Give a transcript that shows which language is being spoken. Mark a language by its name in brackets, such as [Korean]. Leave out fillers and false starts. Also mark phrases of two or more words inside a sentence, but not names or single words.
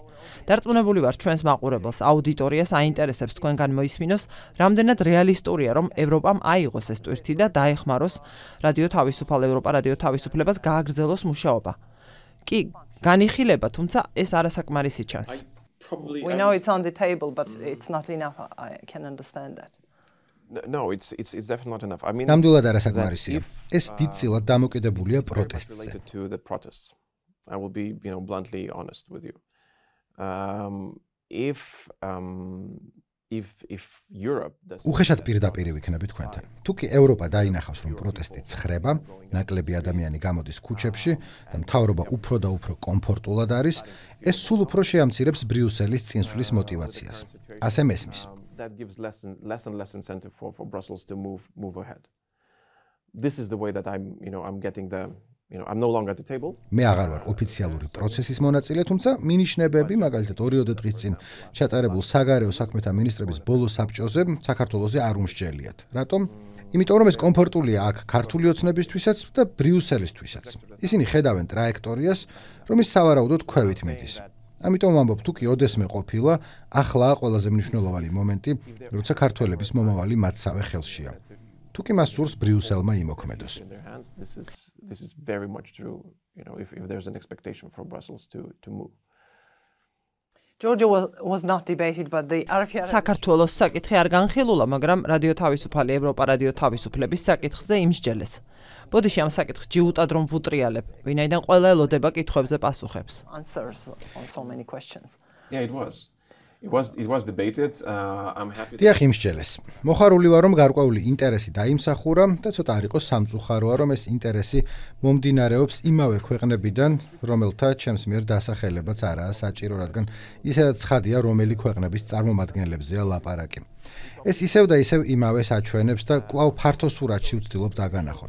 [Georgian] დარწმუნებული ვარ, ჩვენს მაყურებელს, აუდიტორიას აინტერესებს თქვენგან მოისმინოს, რამდენად რეალისტურია, რომ ევროპამ აიღოს ეს ტვირთი და დაეხმაროს რადიო თავისუფალ ევროპა რადიო თავისუფლებას გააგრძელოს მუშაობა. კი, განიხილება, თუმცა ეს არასაკმარისი ჩანს. [English] We know it's on the table, but it's not enough. I can understand that. No, it's definitely not enough. I mean, [Georgian] ნამდვილად არასაკმარისია. ეს დიდწილად დამოკიდებულია პროტესტზე. [English] to the protests. I will be, bluntly honest with you. If Europe does [Georgian] უხეშად პირდაპირ ვიქნები თქვენთან. თუ კი ევროპა დაინახავს, რომ პროტესტი ცხრება, ნაკლები ადამიანი გამოდის ქუჩებში და მთავრობა უფრო და უფრო კომფორტულად არის, ეს სულ უფრო შეამცირებს ბრიუსელის წინსვლის мотиваციას. ასე მესმის. [English] That gives less and less incentive for Brussels to move ahead. This is the way that I'm getting I'm no longer at the table. [Georgian] მე აღარ ვარ ოფიციალური პროცესის მონაწილე, თუმცა მინიშნებები, მაგალითად 2 დღის წინ ჩატარებულ საგარეო საქმეთა მინისტრების ბოლო საბჭოზე საქართველოზე არ უმსჯელიათ. რატომ? იმიტომ რომ ეს კომფორტულია აქ ქართული ოცნებისთვისაც და ბრიუსელისთვისაც. ისინი ხედავენ ტრაექტორიას, რომ ის სავარაუდოდ ქვევით მიდის. ამიტომ ვამბობ, თუ კი ოდესმე ყოფილა, ახლაა ყველაზე მნიშვნელოვანი მომენტი, როცა ქართველების მომავალი მათსავე ხელშია. თუ კი მას სურს ბრიუსელმა იმოქმედოს. [English] This is very much true, if there's an expectation for Brussels to move. Georgia was not debated, but the RFR [Georgian] საქართველოს საკითხი არ განხილულა, მაგრამ რადიო თავისუფალი ევროპა რადიო თავისუფლების საკითხზე იმსჯელეს. ბოდიში ამ საკითხს ჯიუტად რომ ვუტრიალებ, ვინაიდან ყველა ელოდება კითხვებზე პასუხებს. [English] answers on so many questions. Yeah, it was. It was debated. I'm happy. [Georgian] დიახ, იმსჯელეს. მოხარული ვარ, რომ გარკვეული ინტერესი დაიმსახურა და ცოტა არ იყოს სამწუხაროა, რომ ეს ინტერესი მომდინარეობს იმავე ქვეყნებიდან, რომელთა ჩემს მიერ დასახელებაც არაა საჭირო, რადგან ისედაც ცხადია, რომელი ქვეყნების წარმომადგენლებზეა ლაპარაკი. ეს ისევ და ისევ იმავე საჩვენებს და კვლავ ფართო სურათში ვცდილობ დაგანახოთ.